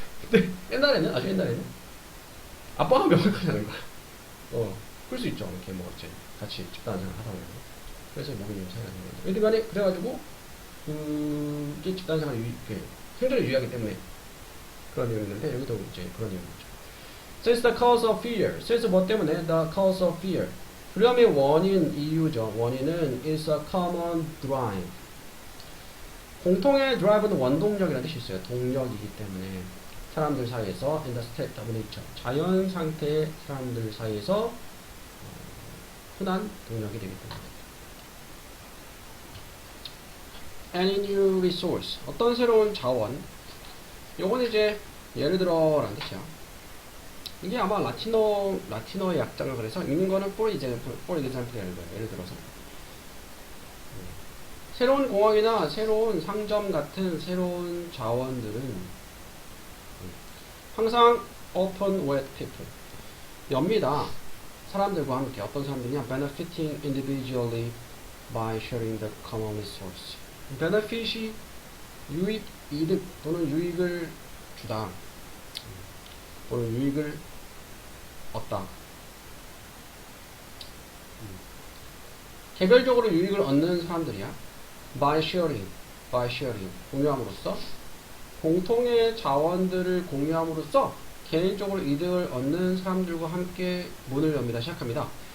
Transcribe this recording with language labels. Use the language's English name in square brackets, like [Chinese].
[Korean] 근데 아주 옛날에는 아빠가 명확하냐는 거야. 그럴 수 있죠. 이렇게 뭐 이제 같이 집단생활 하다 보면. 그래서 목에 좀 차이가 나는 거죠. 여튼간에 그래가지고 그게 집단생활 생존을 유의하기 때문에 그런 내용이 있는데, 여기도 이제 그런 내용이죠. [English] Since the cause of fear, since [Korean] 뭐 때문에 [English] the cause of fear, [Korean] 두려움의 원인, 이유죠. 원인은 [English] is a common drive. [Korean] 공통의 drive는 원동력이라는 뜻이 있어요. 동력이기 때문에 사람들 사이에서 in the state of nature, 자연 상태의 사람들 사이에서 흔한 동력이 되기 때문에. [English] Any new resource, [Korean] 어떤 새로운 자원. 요건 이제 예를 들어 라는 뜻이야. 이게 아마 라틴어의 약자가 그래서 읽는 거는 for example 예를 들어서 새로운 공항이나 새로운 상점 같은 새로운 자원들은 항상 [English] open with people, [Korean] 엽니다. 사람들과 함께. 어떤 사람들이냐? [English] benefiting individually by sharing the common resource. [Korean] benefit이 유익, 이득 또는 유익을 주다, 또는 유익을 얻다. 개별적으로 유익을 얻는 사람들이야. by sharing, 공유함으로써, 공통의 자원들을 공유함으로써 개인적으로 이득을 얻는 사람들과 함께 문을 엽니다. 시작합니다.